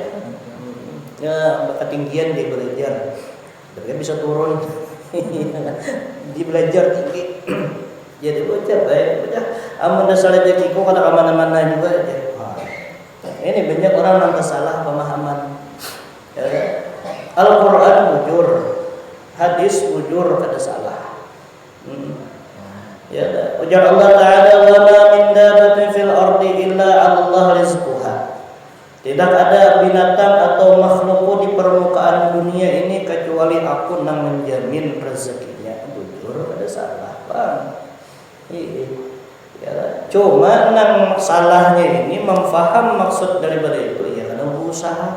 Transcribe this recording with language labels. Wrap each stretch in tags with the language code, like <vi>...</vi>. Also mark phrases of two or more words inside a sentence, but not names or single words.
<id>Ya, ketinggian dia belajar. Dia bisa turun. Dia belajar tinggi. Jadi belajar baik, belajar.</id> <bjn>Amun dasar rezekiku kada kemana-mana juga aja.</bjn> <id>Ini banyak orang yang salah pemahaman. Ya.</id> <bjn>Al-Quran bujur, hadis bujur, kada salah.</bjn> <ar>Ya, ujar Allah Ta'ala, وما من دابة في الأرض إلا على الله رزقها.</ar> <id>Tidak ada binatang atau makhluk di permukaan dunia ini kecuali aku yang menjamin rezekinya.</id> <bjn>Bujur, kada salah, Bang.</bjn> <id>Ya, cuma nang salahnya ini memfaham maksud daripada itu, ya karena berusaha.</id>